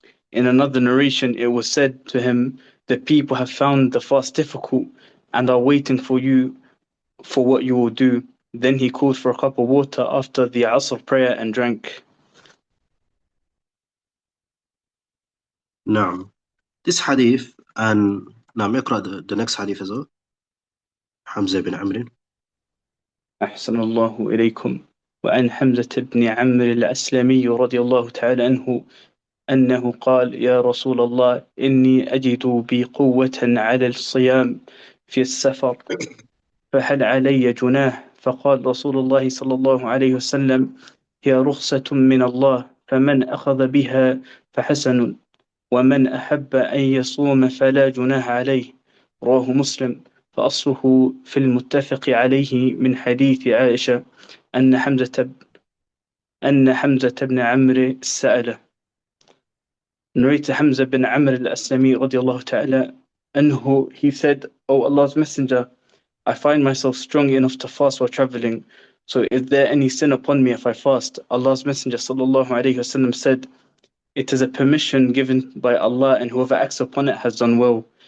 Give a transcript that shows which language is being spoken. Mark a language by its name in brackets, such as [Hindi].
[English] In another narration, it was said to him, the people have found the fast difficult and are waiting for you for what you will do. Then he called for a cup of water after the Asr prayer and drank. [Arabic] نعم. [English] This hadith, and [Arabic] نعم اقرأ [English] the next hadith as well. [Arabic] حمزة بن عمرو. أحسن الله إليكم. وعن حمزة بن عمرو الأسلمي رضي الله تعالى عنه أنه قال يا رسول الله إني أجد بي قوة على الصيام في السفر فهل علي جناح؟ فقال رسول الله صلى الله عليه وسلم هي رخصة من الله فمن أخذ بها فحسن ومن أحب أن يصوم فلا جناح عليه. رواه مسلم. فأصله في المتفق عليه من حديث عائشة أن حمزة بن عمرو سأله. [English] Narrated Hamza bin Amr al-Aslami radiallahu ta'ala anhu, he said, O Allah's Messenger, I find myself strong enough to fast while traveling. So is there any sin upon me if I fast? Allah's Messenger sallallahu alayhi wasallam said, it is a permission given by Allah, and whoever acts upon it has done well.